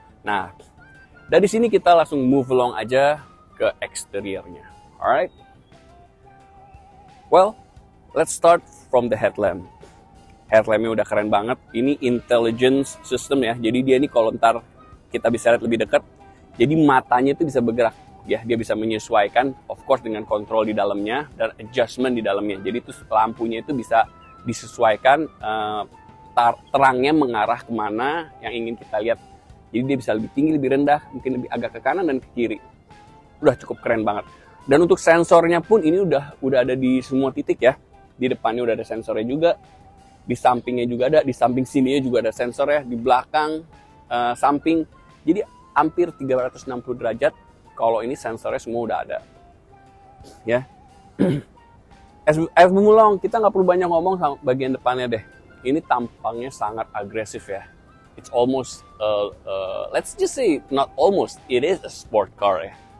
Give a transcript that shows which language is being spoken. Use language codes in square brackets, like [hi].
[id] Nah, dari sini kita langsung [en] move along [id] aja ke eksteriornya. [en] Alright? Well, let's start from the headlamp. [id] Headlampnya udah keren banget. Ini intelligence system ya. Jadi dia ini kalau ntar kita bisa lihat lebih dekat, jadi matanya itu bisa bergerak ya. Dia bisa menyesuaikan, [en] of course [id] dengan kontrol di dalamnya dan adjustment di dalamnya. Jadi itu lampunya itu bisa disesuaikan terangnya mengarah kemana yang ingin kita lihat. Jadi dia bisa lebih tinggi, lebih rendah, mungkin lebih agak ke kanan dan ke kiri. Udah cukup keren banget. Dan untuk sensornya pun ini udah ada di semua titik ya. Di depannya udah ada sensornya juga. Di sampingnya juga ada. Di samping sininya juga ada sensornya. Di belakang, samping. Jadi hampir 360 derajat. Kalau ini sensornya semua udah ada. Ya. As Bumulong, kita nggak perlu banyak ngomong sama bagian depannya deh. Ini tampangnya sangat agresif ya. [en] It's almost, let's just say not almost. It is a sport car [id] ya.